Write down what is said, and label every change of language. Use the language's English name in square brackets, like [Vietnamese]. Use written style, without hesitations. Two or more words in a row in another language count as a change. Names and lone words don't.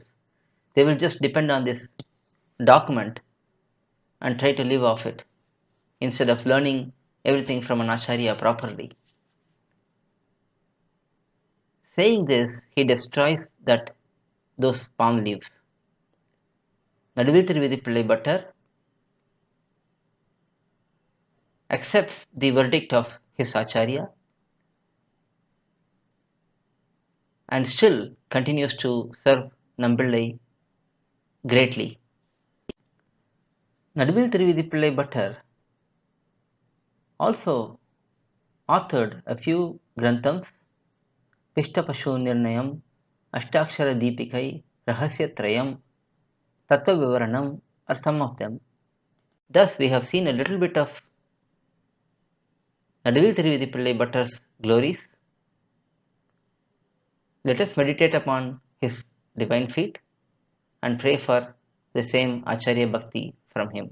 [English] They will just depend on this document and try to live off it instead of learning everything from an acharya properly." Saying this, he destroys those palm leaves. Naduvil thiruvIdhip Bhattar accepts the verdict of his acharya and still continues to serve Nampillai greatly. Naduvil thiruvIdhip Bhattar also authored a few granthams, Pishtapashu Nirnayam, Ashtakshara Deepikai, Rahasya Trayam, Tattva Vivaranam are some of them. Thus, we have seen a little bit of Naduvil thiruvIdhip Bhattar's glories. Let us meditate upon his divine feet and pray for the same [Sanskrit] आचार्य भक्ति [English] from him.